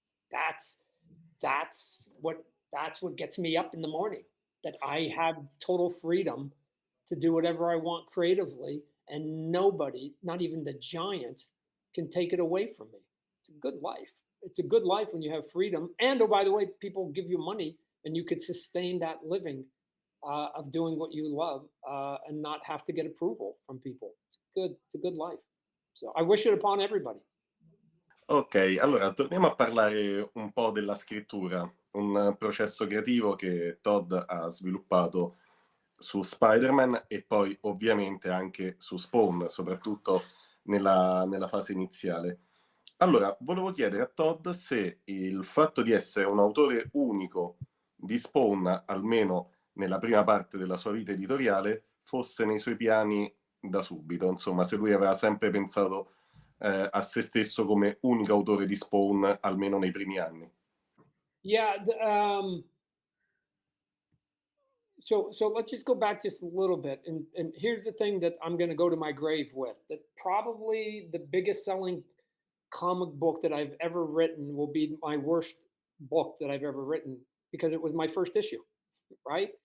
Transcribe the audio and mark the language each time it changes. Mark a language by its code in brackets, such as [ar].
[en] That's what gets me up in the morning, that I have total freedom to do whatever I want creatively, and nobody, not even the giants, can take it away from me. It's a good life. It's a good life when you have freedom. And oh, by the way, people give you money and you could sustain that living of doing what you love and not have to get approval from people. It's a good life. So I wish it upon everybody. [it] Ok, allora torniamo a parlare un po' della scrittura, un processo creativo che Todd ha sviluppato su Spider-Man e poi ovviamente anche su Spawn, soprattutto nella fase iniziale. Allora, volevo chiedere a Todd se il fatto di essere un autore unico di Spawn, almeno nella prima parte della sua vita editoriale, fosse nei suoi piani da subito, insomma, se lui aveva sempre pensato a se stesso come unico autore di Spawn, almeno nei primi anni. [en] Yeah. So let's just go back just a little bit. And here's the thing that I'm going to go to my grave with, that probably the biggest selling comic book that I've ever written will be my worst book that I've ever written, because it was my first issue, right?